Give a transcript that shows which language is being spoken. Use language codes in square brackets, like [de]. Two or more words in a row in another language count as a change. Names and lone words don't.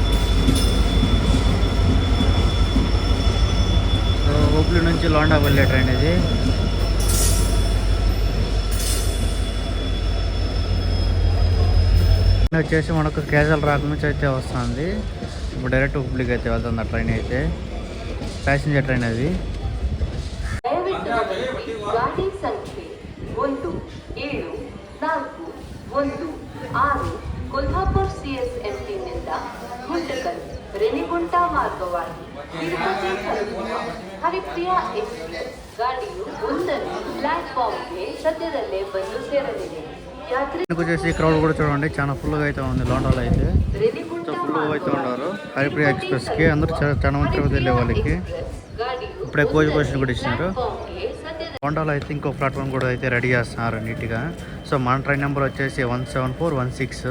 [te] సో హుబ్లీ నుంచి లోండా వెళ్ళే ట్రైన్ ఇది. వచ్చేసి మనకు కేజల్ రాక్ నుంచి అయితే వస్తుంది. ఇప్పుడు డైరెక్ట్ హుబ్లీకి అయితే వెళ్తుంది ఆ ట్రైన్ అయితే. [en] passenger train [te] అది. [kn] ಗಾಡಿ ಸಂಖ್ಯೆ 1741 ಕೊಲ್ಹಾಪುರ್ ಸಿಎಸ್ಎಂಟಿ ನಿಂದ ಗುಂಟಕಲ್ ರೇಣಿಗುಂಟ ಮಾರ್ಗವಾಗಿ ತಿರುಪತಿ ತಲುಪುವ ಹರಿಪ್ರಿಯ ಎಕ್ಸ್‌ಪ್ರೆಸ್ ಗಾಡಿಯು 1ನೇ ಪ್ಲಾಟ್‌ಫಾರ್ಮ್ಗೆ ಸದ್ಯದಲ್ಲೇ ಬಂದು ಸೇರಲಿದೆ. [te] వచ్చేసి క్రౌడ్ కూడా చూడండి చాలా ఫుల్గా అయితే ఉంది లోండాలో అయితే. ఫుల్గా అయితే ఉన్నారు హరిప్రియ ఎక్స్‌ప్రెస్కి. అందరూ చాలా మంది తిరుపతి వెళ్ళే వాళ్ళకి ఇప్పుడే [en] coach position [te] కూడా ఇచ్చినారు. లోండాలో అయితే ఇంకో ప్లాట్ఫామ్ కూడా అయితే రెడీ చేస్తున్నారు నీట్గా. సో మన [en] train number [te] వచ్చేసి 17416.